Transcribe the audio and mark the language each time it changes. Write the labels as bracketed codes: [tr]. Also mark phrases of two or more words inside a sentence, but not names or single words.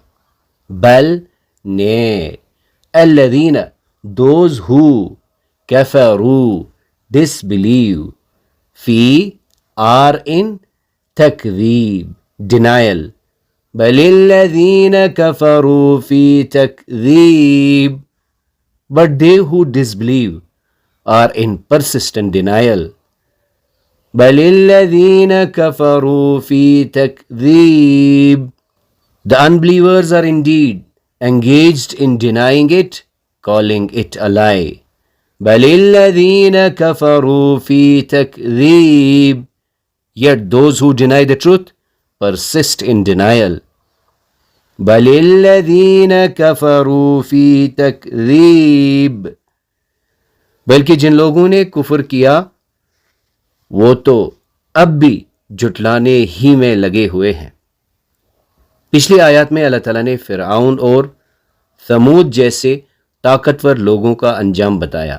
[ar] بل نے، الذین [en] those who, [ar] کفروا disbelieve، فی [en] are in [ar] تکذیب denial۔ بل الذین کفروا فی تکذیب، [en] but they who disbelieve are in persistent denial۔ [ar] بل الذین کفروا فی تکذیب، [en] the unbelievers are indeed engaged in denying it, calling it a lie۔ [ar] بل الذین کفروا فی تکذیب، [en] yet those who deny the truth persist in denial۔ [ar] بل الذین کفروا فی تکذیب، [ur] بلکہ جن لوگوں نے کفر کیا وہ تو اب بھی جھٹلانے ہی میں لگے ہوئے ہیں۔ پچھلی آیات میں اللہ تعالیٰ نے فرعون اور ثمود جیسے طاقتور لوگوں کا انجام بتایا۔